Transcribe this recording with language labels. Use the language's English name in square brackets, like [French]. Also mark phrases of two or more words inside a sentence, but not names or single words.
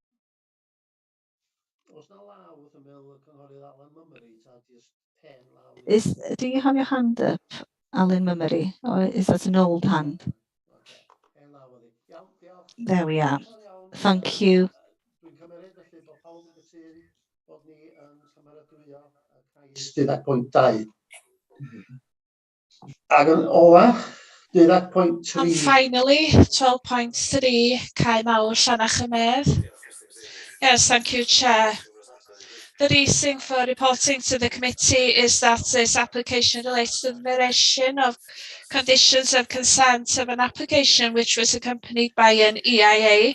[English] Do you have your hand up, Alan Mummery, or is that an old hand? There we are. Thank you. That point 2. [Welsh] Ac yn ola, 12.3. [English] And finally, 12.3, Cai Mawr Llanach y Medd. Yes, thank you, Chair. The reason for reporting to the committee is that this application relates to the variation of conditions of consent of an application which was accompanied by an EIA.